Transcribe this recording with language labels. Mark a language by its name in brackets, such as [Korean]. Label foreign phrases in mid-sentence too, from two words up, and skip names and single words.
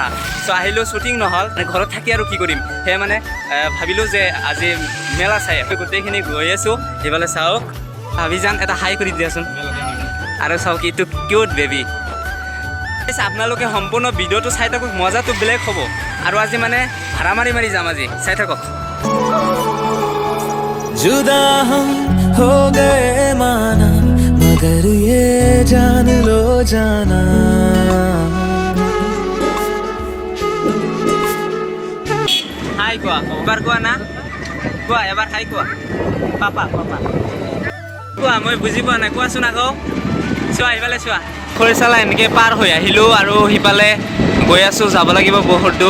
[Assamese] চ' আহিলেও শ্বুটিং নহ'ল, ঘৰত থাকি আৰু কি কৰিম, সেয়ে মানে ভাবিলোঁ যে আজি মেলা চাই গোটেইখিনি গৈ আছোঁ। এইফালে চাওক, ভাবি যান এটা হাই কৰি দিয়াচোন। আৰু চাওক এইটো কিউট বেবী। আপোনালোকে সম্পূৰ্ণ ভিডিঅ'টো চাই থাকক, মজাটো বেলেগ হ'ব। আৰু আজি মানে ভাড়া মাৰি মাৰি যাম, আজি চাই থাকক। [Hindi] जुदा हम हो गए माना मगर ये जान लो जाना [Assamese] হাই কোৱা, এবাৰ কোৱা না, কোৱা এবাৰ হাই কোৱা। পাপা পাপা কোৱা, মই বুজি পোৱা নাই, কোৱাচোন আকৌ। চোৱা এইফালে চোৱা, খৰিচালা এনেকৈ পাৰ হৈ আহিলোঁ আৰু সিফালে গৈ আছোঁ, যাব লাগিব বহুত দূৰ।